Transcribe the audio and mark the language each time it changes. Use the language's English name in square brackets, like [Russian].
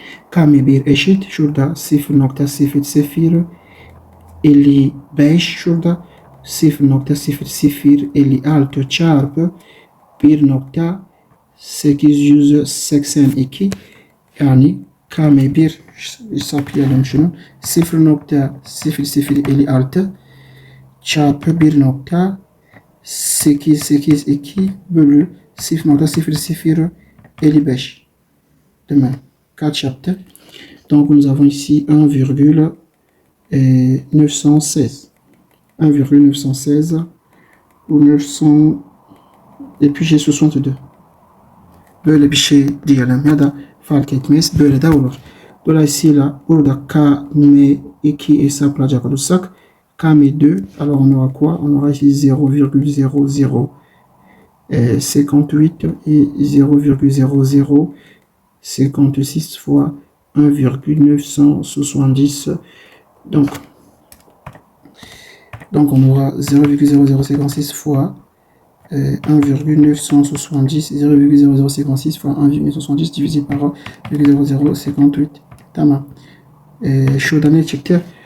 [Turkish] KM1 eşit şurada 0.0055 şurada 0.0056 çarpı 1.882 yani KM1 hesaplayalım şunu 0.0056 çarpı 1.882 bölü 0.0055 değil mi? Kaç yaptı? [French] Donc nous avons ici 1,916 1,916 ou 900 et puis j'ai 62. [Turkish] Böyle bir şey diyelim ya da fark etmez. Böyle de olur. Dolayısıyla burada KM2 hesaplayacak olursak KM2 [French] alors on aura quoi? On aura ici 0,0058 et 0,0056 fois 1,970 donc on aura 0,0056 fois 1,970 0,0056 fois 1,970 divisé par 0,0058 [Turkish] tamam. Şurada ne çıktı?